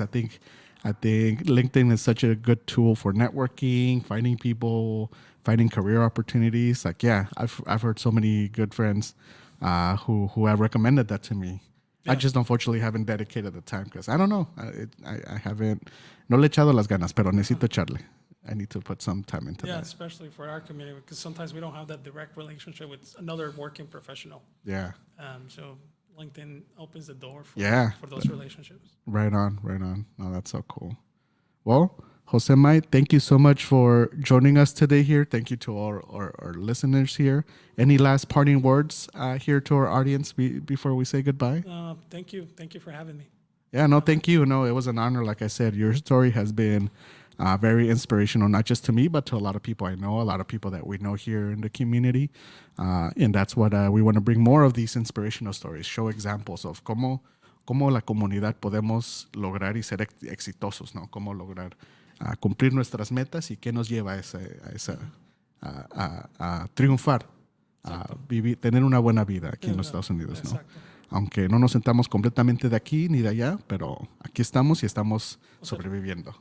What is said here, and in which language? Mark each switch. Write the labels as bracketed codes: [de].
[en] I think LinkedIn is such a good tool for networking, finding people, finding career opportunities. Like, yeah, I've heard so many good friends who have recommended that to me. Yeah. I just unfortunately haven't dedicated the time because I don't know. I haven't. [es] No le he echado las ganas, pero necesito echarle. [en] I need to put some time into that. Yeah, especially for our community because sometimes we don't have that direct relationship with another working professional. Yeah. So LinkedIn opens the door for those relationships. Right on. No, that's so cool. Well, Jose Mai, thank you so much for joining us today here. Thank you to all our listeners here. Any last parting words here to our audience before we say goodbye? Thank you. Thank you for having me. Yeah, no, thank you. No, it was an honor. Like I said, your story has been very inspirational, not just to me, but to a lot of people I know, a lot of people that we know here in the community. And that's what we want to bring more of these inspirational stories, show examples of cómo [es] cómo la comunidad podemos lograr y ser exitosos, ¿no? Cómo lograr cumplir nuestras metas y qué nos lleva a triunfar, a vivir, tener una buena vida aquí en los Estados Unidos, ¿no? Exacto. Aunque no nos sentamos completamente de aquí ni de allá, pero aquí estamos y estamos sobreviviendo.